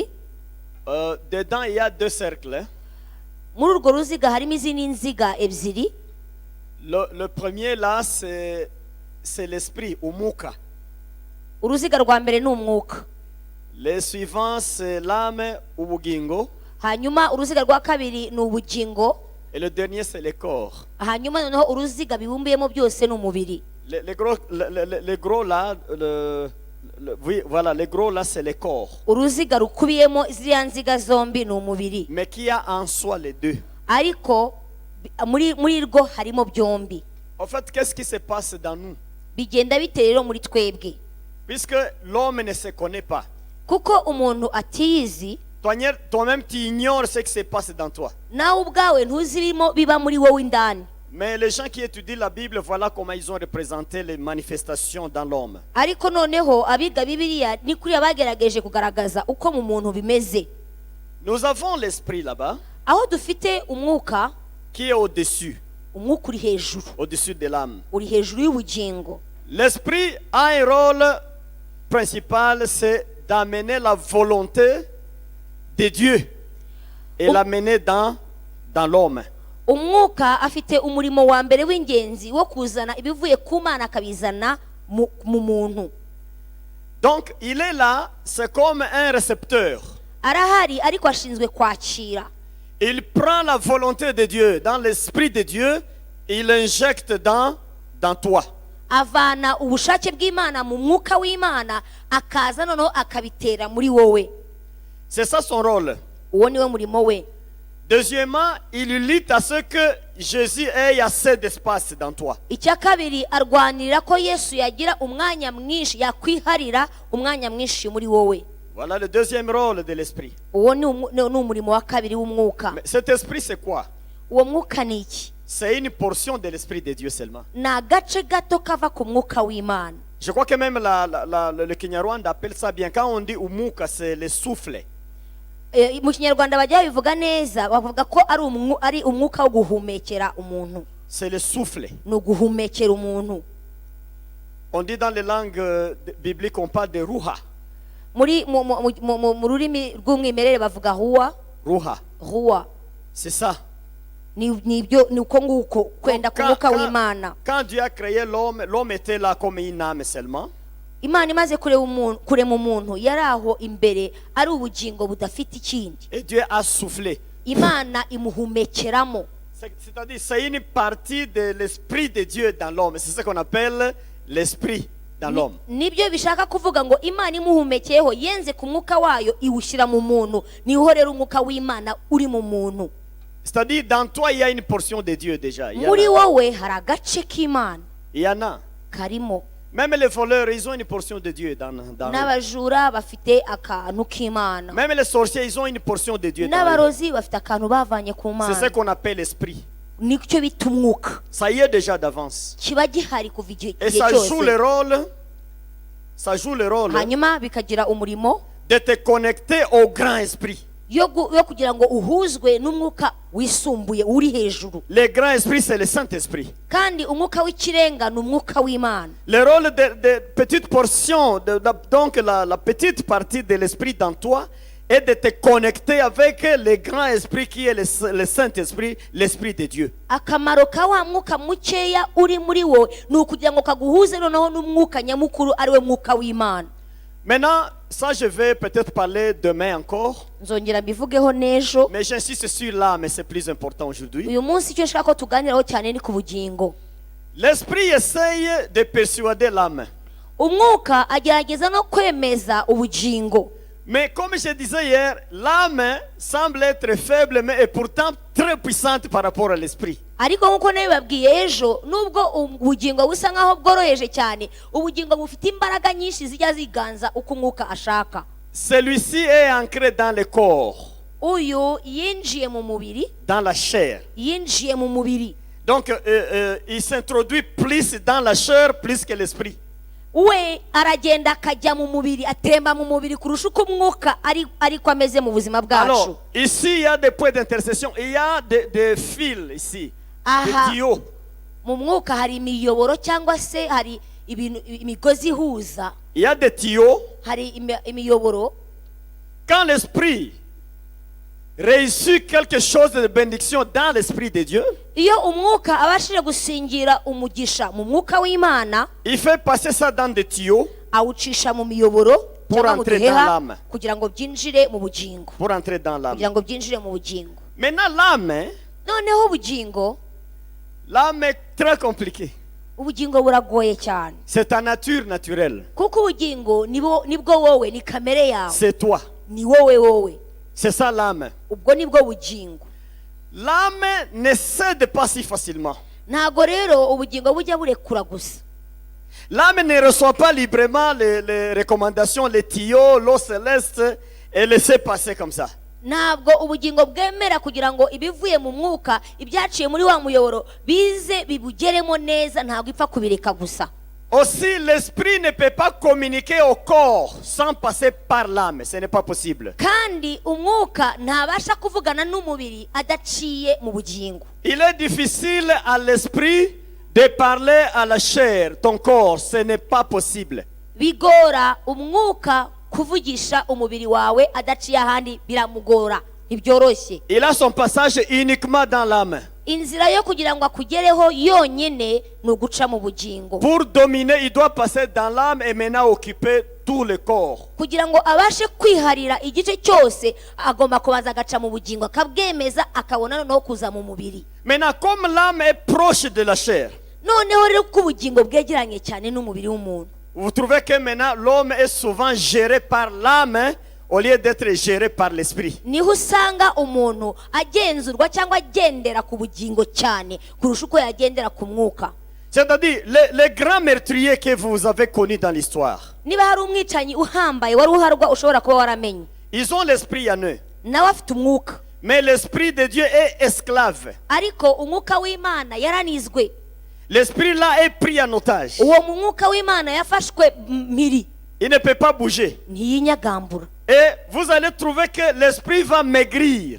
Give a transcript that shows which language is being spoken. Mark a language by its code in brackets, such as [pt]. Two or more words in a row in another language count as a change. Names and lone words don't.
[fr] Dedans, il y a deux cercles. [rw] muri urwo ruziga harimo izindi nziga ebyiri. [fr] Le premier là, c'est l'esprit, [rw] umuka. uruziga rwa mbere ni umwuka, [fr] Le suivant, c'est l'âme, [rw] ubugingo. hanyuma uruziga rwa kabiri ni ubugingo, [fr] Et le dernier, c'est le corps. [rw] hanyuma noneho uruziga bibumbiyemo byose ni umubiri. [fr] Le gros là, oui, voilà, le gros là, c'est le corps. [rw] uruziga rukubiyemo ziriya nziga zombi ni umubiri, [fr] Mais qui a en soi les deux. [rw] ariko muri rwo harimo byombi. [fr] En fait, qu'est-ce qui se passe dans nous? [rw] bigenda bite rero muri twebwe? [fr] Puisque l'homme ne se connaît pas. [rw] kuko umuntu atiyizi, [fr] Toi-même, tu ignores ce qui se passe dans toi. [rw] nawe ubwawe ntuzi ibirimo biba muri wowe indani. [fr] Mais les gens qui étudient la Bible, voilà comment ils ont représenté les manifestations dans l'homme. [rw] ariko noneho abiga bibiliya ni kuriya bagerageje kugaragaza uko mu muntu bimeze. [fr] Nous avons l'esprit là-bas, [rw] aho dufite umwuka, [fr] qui est au-dessus, [rw] umwuka uri hejuru, [fr] au-dessus de l'âme. [rw] uri hejuru y'ubugingo. [fr] L'esprit a un rôle principal, c'est d'amener la volonté de Dieu et l'amener dans l'homme. [rw] umwuka afite umurimo wa mbere w'ingenzi wo kuzana ibivuye ku Mana akabizana mu muntu. [fr] Donc, il est là, c'est comme un récepteur. [rw] arahari ariko ashinzwe kwakira. [fr] Il prend la volonté de Dieu, dans l'esprit de Dieu, il l'injecte dans toi. [rw] avana ubushake bw'Imana mu mwuka w'Imana, akaza noneho akabitera muri wowe. [fr] C'est ça son rôle. [rw] uwo niwe murimo we. [fr] Deuxièmement, il lutte à ce que Jésus ait assez d'espace dans toi. [rw] icya kabiri, arwanirira ko Yesu yagira umwanya mwinshi, yakwiharira umwanya mwinshi muri wowe. [fr] Voilà le deuxième rôle de l'esprit. [rw] uwo ni umurimo wa kabiri w'umwuka. [fr] Mais cet esprit, c'est quoi? [rw] uwo mwuka ni iki? [fr] C'est une portion de l'esprit de Dieu seulement. [rw] ni agace gato kava ku mwuka w'Imana. [fr] Je crois que même le Kinyarwanda appelle ça bien. Quand on dit umuka, c'est le souffle. [rw] mu kinyarwanda bajya babivuga neza, bavuga ko ari umwuka wo guhumekera umuntu. [fr] C'est le souffle. [rw] ni uguhumekera umuntu. [fr] On dit dans les langues bibliques, on parle de ruha. [rw] mu rurimi rw'umwimerere bavuga huwa. [fr] Ruha. C'est ça. [rw] ni uko nguko kwenda ku mwuka w'Imana. [fr] Quand Dieu a créé l'homme, l'homme était là comme une âme seulement. [rw] Imana imaze kurema umuntu, yari aho imbere ari ubugingo budafite ikindi. [fr] Et Dieu a soufflé. [rw] Imana imuhumekeramo. [fr] C'est-à-dire, c'est une partie de l'esprit de Dieu dans l'homme. C'est ce qu'on appelle l'esprit dans l'homme. [rw] nibyo bishaka kuvuga ngo Imana imuhumekeyeho, yenze ku mwuka wayo iwushyira mu muntu. niho rero umwuka w'Imana uri mu muntu. [fr] C'est-à-dire, dans toi, il y a une portion de Dieu déjà. [rw] muri wowe hari agace k'Imana [fr] Il y en a. [rw] karimo. [fr] Même les voleurs, ils ont une portion de Dieu dans eux. [rw] n'abajura bafite akantu k'Imana. [fr] Même les sorciers, ils ont une portion de Dieu dans eux. [rw] n'abarozi bafite akantu bavanye ku [fr] C'est ce [rw] Mana. [fr] qu'on appelle l'esprit. [rw] nicyo bita umwuka. [fr] Ça y est déjà d'avance. [rw] kiba gihari kuva igihe [fr] Et ça joue le [rw] cyose. [fr] rôle. Ça joue le rôle [rw] hanyuma bikagira umurimo [fr] de te connecter au grand esprit. [rw] yo kugira ngo uhuzwe n'umwuka wisumbuye uri hejuru. [fr] Le grand esprit, c'est le Saint-Esprit. [rw] Kandi umwuka w'ikirenga ni umwuka w'Imana. [fr] Le rôle de petite portion, donc la petite partie de l'esprit dans toi, est de te connecter avec le grand esprit qui est le Saint-Esprit, l'Esprit de Dieu. [rw] Akamaro ka wa mwuka mukeya uri muri wowe ni ukugira ngo kaguhuze noneho n'umwuka nyamukuru ari we mwuka w'Imana. [fr] Maintenant, ça je vais peut-être parler demain encore, [rw] Nzongera mbivugeho n'ejo. [fr] mais j'insiste sur l'âme, c'est plus important aujourd'hui. [rw] Uyu munsi icyo nshaka ko tuganiraho cyane ni ku bugingo. [fr] L'esprit essaye de persuader l'âme. [rw] Umwuka agerageza no kwemeza ubugingo. [fr] Mais comme je disais hier, l'âme semble être faible, mais est pourtant très puissante par rapport à l'esprit. [rw] Ariko nkuko nabibabwiye ejo, nubwo ubugingo busa nkaho bworoheje cyane, ubugingo bufite imbaraga nyinshi zijya ziganza uko umwuka ashaka. [fr] Celui-ci est ancré dans le corps, [rw] Uyu yinjiye mu mubiri, [fr] dans la chair. [rw] yinjiye mu mubiri. [fr] Donc, il s'introduit plus dans la chair, plus que l'esprit. [rw] We aragenda akajya mu mubiri, atemba mu mubiri kurusha uko umwuka ariko ameze mu buzima bwacu. [fr] Alors, ici, il y a des points d'intercession. Il y a des fils ici, des tuyaux. [rw] Mu mwuka hari imiyoboro cyangwa se hari imigozi ihuza, [fr] Il y a des tuyaux. [rw] hari imiyoboro. [fr] Quand l'esprit réussit quelque chose de bénédiction dans l'esprit de Dieu, [rw] Iyo umwuka abashije gusingira umugisha mu mwuka w'Imana, [fr] il fait passer ça dans des tuyaux [rw] awucisha mu miyoboro [fr] pour [rw] cyangwa mu [fr] entrer dans [rw] duheha [fr] l'âme. [rw] kugira ngo byinjire mu bugingo, [fr] Pour entrer dans l'âme. [rw] kugira ngo byinjire mu bugingo. [fr] Maintenant, l'âme, [rw] Noneho ubugingo, [fr] l'âme est très compliquée. [rw] ubugingo buragoye cyane, [fr] C'est ta nature naturelle. [rw] kuko ubugingo nibwo wowe, ni kamere yawe, [fr] C'est toi. [rw] ni wowe. [fr] C'est ça l'âme. [rw] Ubwo nibwo bugingo. [fr] L'âme ne cède pas si facilement. [rw] Ntago rero ubugingo bujya burekura gusa. [fr] L'âme ne reçoit pas librement les recommandations, les tuyaux, l'eau céleste et laisser passer comme ça. [rw] Ntabwo ubugingo bwemera kugira ngo ibivuye mu mwuka, ibyaciye muri wa muyoboro bize bibugeremo neza, ntabwo ipfa kubireka gusa. [fr] Aussi, l'esprit ne peut pas communiquer au corps sans passer par l'âme. Ce n'est pas possible. [rw] Kandi umwuka ntabasha kuvugana n'umubiri adaciye mu bugingo. [fr] Il est difficile à l'esprit de parler à la chair, ton corps. Ce n'est pas possible. [rw] Bigora umwuka kuvugisha umubiri wawe adaciye ahandi, biramugora, ntibyoroshye. [fr] Il a son passage uniquement dans l'âme. [rw] Inzira yo kugira ngo akugereho yonyine ni uguca mu bugingo. [fr] Pour dominer, il doit passer dans l'âme et maintenant occuper tout le corps. [rw] Kugira ngo abashe kwiharira igice cyose, agomba kubanza agaca mu bugingo, akabwemeza, akabona noneho kuza mu mubiri. [fr] Maintenant, comme l'âme est proche de la chair, [rw] Noneho rero ko ubugingo bwegeranye cyane n'umubiri w'umuntu, [fr] vous trouvez que maintenant l'homme est souvent géré par l'âme au lieu d'être géré par l'esprit. [rw] niho usanga umuntu agenzurwa cyangwa agendera ku bugingo cyane kurusha uko yagendera ku mwuka. [fr] C'est-à-dire, les grands meurtriers que vous avez connus dans l'histoire, [rw] Niba hari umwicanyi uhambaye wari uharwa ushobora kuba waramenye, [fr] ils ont l'esprit en eux. [rw] nawe afite umwuka, [fr] Mais l'esprit de Dieu est esclave. [rw] ariko umwuka w'Imana yaranizwe. [fr] L'esprit là est pris en otage. [rw] Uwo mu mwuka w'Imana yafashwe mpiri, [fr] Il ne peut pas bouger. [rw] ntiyinyagambura. [fr] Et vous allez trouver que l'esprit va maigrir.